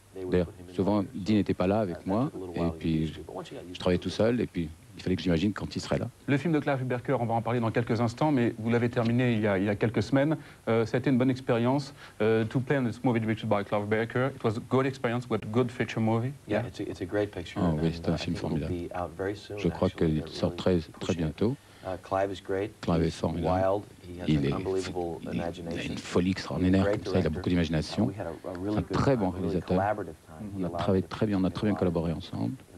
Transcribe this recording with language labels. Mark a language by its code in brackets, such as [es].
[fr] D'ailleurs, souvent, Dean n'était pas là avec moi, et puis je travaillais tout seul, et puis il fallait que j'imagine quand il serait là. Le film de Clive Barker, on va en parler dans quelques instants, mais vous l'avez terminé il y a quelques semaines. Ça a été une bonne expérience. [en] To play in this movie directed by Clive Barker, it was a good experience with a good feature movie. Yeah, it's a great picture. [fr] Oh oui, c'est un film formidable. Je crois qu'il sort très bientôt. Clive est formidable. Il a une folie extraordinaire, comme ça, il a beaucoup d'imagination. C'est un très bon réalisateur. On a travaillé très bien, on a très bien collaboré ensemble.